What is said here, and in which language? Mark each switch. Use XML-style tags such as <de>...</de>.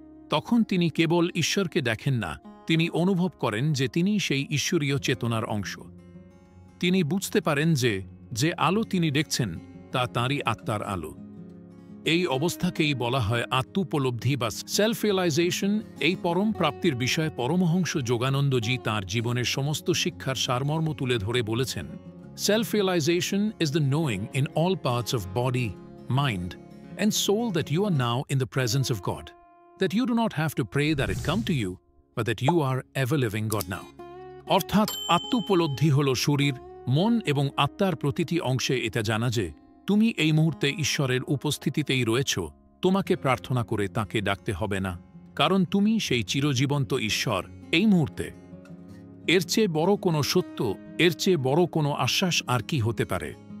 <bn>তখন তিনি কেবল ঈশ্বরকে দেখেন না, তিনি অনুভব করেন যে তিনি সেই ঈশ্বরীয় চেতনার অংশ। তিনি বুঝতে পারেন যে যে আলো তিনি দেখছেন তা তাঁরই আত্মার আলো। এই অবস্থাকেই বলা হয় আত্মোপলব্ধি বা সেলফ রিয়েলাইজেশন। এই পরম প্রাপ্তির বিষয়ে পরমহংস যোগানন্দজি তাঁর জীবনের সমস্ত শিক্ষার সারমর্ম তুলে ধরে বলেছেন,</bn> <en>Self realisation is the knowing in all parts of body, mind and soul that you are now in the presence of God, that you do not have to pray that it come to you, but that you are ever living God now.</en> <bn>অর্থাৎ আত্মোপলব্ধি হল শরীর, মন এবং আত্মার প্রতিটি অংশে এটা জানা যে তুমি এই মুহূর্তে ঈশ্বরের উপস্থিতিতেই রয়েছ। তোমাকে প্রার্থনা করে তাকে ডাকতে হবে না, কারণ তুমি সেই চিরজীবন্ত ঈশ্বর এই মুহূর্তে। এর চেয়ে বড় কোনো সত্য, এর চেয়ে বড় কোনো আশ্বাস আর কি হতে পারে?</bn>